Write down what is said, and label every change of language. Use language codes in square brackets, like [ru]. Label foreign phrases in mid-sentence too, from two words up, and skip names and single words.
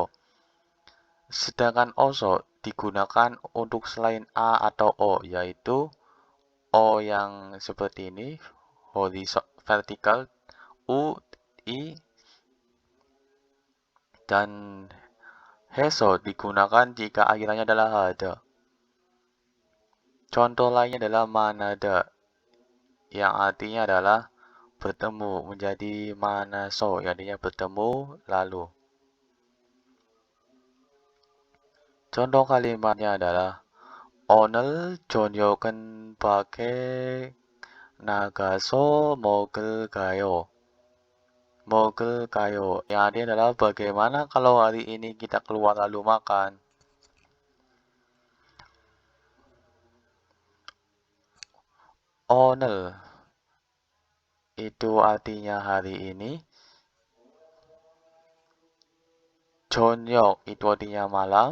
[id] Sedangkan oso digunakan untuk selain A atau O, yaitu O yang seperti ini, vertikal, U, I, dan heso digunakan jika akhirannya adalah hada. Contoh lainnya adalah manada, yang artinya adalah bertemu menjadi manaso, yang artinya bertemu lalu. Contoh kalimatnya adalah [ko] 오늘 저녁은 밖에 나가서 먹을까요? 먹을까요? [id] Yang artinya adalah bagaimana kalau hari ini kita keluar lalu makan? 오늘 itu artinya hari ini. 저녁 itu artinya malam.